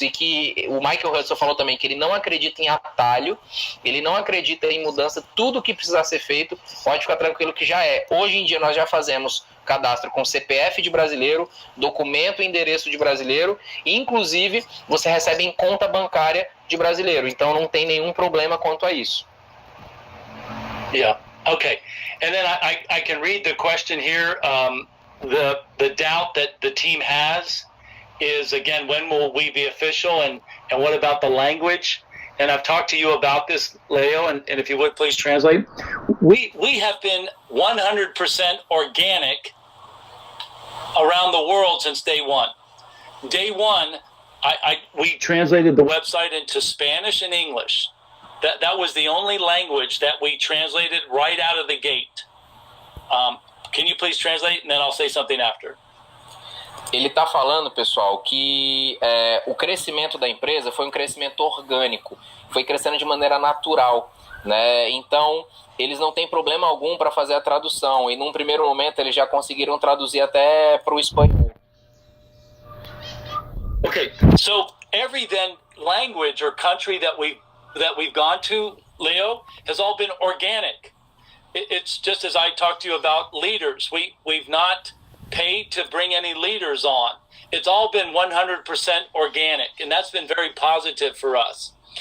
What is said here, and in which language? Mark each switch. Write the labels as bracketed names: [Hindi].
[Portuguese] E que o Michael Hutchison falou também que ele não acredita em atalho, ele não acredita em mudança, tudo que precisar ser feito, pode ficar tranquilo que já é. Hoje em dia nós já fazemos cadastro com CPF de brasileiro, documento e endereço de brasileiro, e inclusive você recebe em conta bancária de brasileiro, então não tem nenhum problema quanto a isso. [English] Yeah, okay. And then I can read the question here. The doubt that the team has is, again, when will we be official, and what about the language? And I've talked to you about this, Leo, and if you would please translate. We have been 100% organic around the world since day one. Day one, we translated the website into Spanish and English. That was the only language that we translated right out of the gate. Can you please translate, and then I'll say something after. [Portuguese] Ele está falando, pessoal, que o crescimento da empresa foi um crescimento orgânico, foi crescendo de maneira natural, né? Então, eles não têm problema algum para fazer a tradução, e num primeiro momento eles já conseguiram traduzir até para o espanhol. [English] Okay, so every then language or country that we've gone to, Leo, has all been organic. It's just as I talked to you about leaders. We've not paid to bring any leaders on. It's all been 100% organic, and that's been very positive for us.